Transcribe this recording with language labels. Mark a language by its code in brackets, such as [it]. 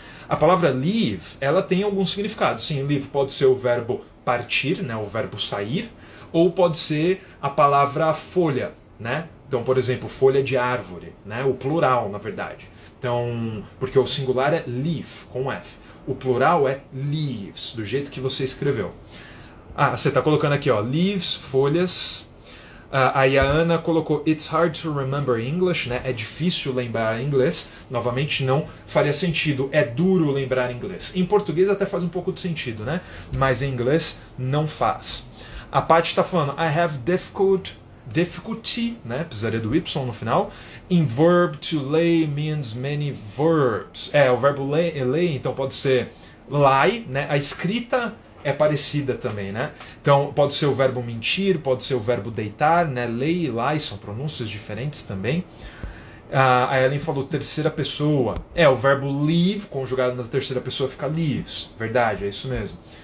[pt] A palavra leave, ela tem algum significado. Sim, leave pode ser o verbo partir, né? O verbo sair, ou pode ser a palavra folha, né? Então, por exemplo, folha de árvore, né? O plural, na verdade. Então, porque o singular é leaf, com F. O plural é leaves, do jeito que você escreveu. Você está colocando aqui, ó, leaves, folhas. Aí a Ana colocou [en] It's hard to remember English, [pt] né? É difícil lembrar inglês. Novamente, não faria sentido. É duro lembrar inglês. Em português até faz um pouco de sentido, né? Mas em inglês não faz. A Paty está falando [en] I have difficulty, [pt] né? Precisaria do Y no final. [en] In verb to lay means many verbs. [pt] O verbo lay, então pode ser lie, né? A escrita é parecida também, né? Então pode ser o verbo mentir, pode ser o verbo deitar, né? Lay e lie são pronúncias diferentes também. A Ellen falou terceira pessoa. O verbo leave, conjugado na terceira pessoa, fica leaves. Verdade, é isso mesmo.